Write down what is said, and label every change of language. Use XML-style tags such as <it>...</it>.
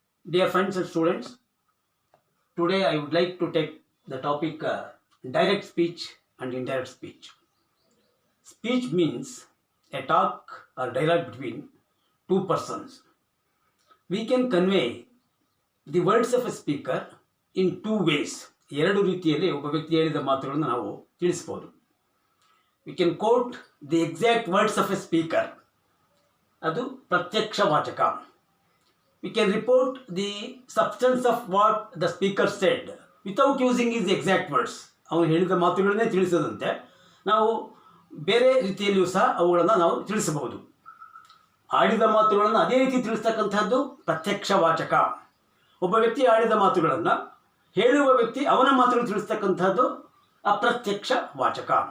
<en>Dear friends and students, today I would like to take the topic direct speech and indirect speech. Speech means a talk or dialogue between two persons. We can convey the words of a speaker in two ways.</en> <kn>ಎರಡು ರೀತಿಯಲ್ಲಿ ಒಬ್ಬ ವ್ಯಕ್ತಿ ಹೇಳಿದ ಮಾತುಗಳನ್ನು ನಾವು ತಿಳಿಸಬಹುದು.</kn> <en>We can quote the exact words of a speaker.</en> <kn>ಅದು ಪ್ರತ್ಯಕ್ಷ ವಾಚಕ.</kn> <en>We can report the substance of what the speaker said without using his exact words.</en> <kn>ಅವನು ಹೇಳಿದ ಮಾತುಗಳನ್ನೇ ತಿಳಿಸದಂತೆ ನಾವು ಬೇರೆ ರೀತಿಯಲ್ಲಿಯೂ ಸಹ ಅವುಗಳನ್ನು ನಾವು ತಿಳಿಸಬಹುದು. ಆಡಿದ ಮಾತುಗಳನ್ನು ಅದೇ ರೀತಿ ತಿಳಿಸ್ತಕ್ಕಂಥದ್ದು ಪ್ರತ್ಯಕ್ಷ ವಾಚಕ. ಒಬ್ಬ ವ್ಯಕ್ತಿ ಆಡಿದ ಮಾತುಗಳನ್ನು ಹೇಳುವ ವ್ಯಕ್ತಿ ಅವನ ಮಾತುಗಳನ್ನು ತಿಳಿಸ್ತಕ್ಕಂಥದ್ದು ಅಪ್ರತ್ಯಕ್ಷ ವಾಚಕ.</kn>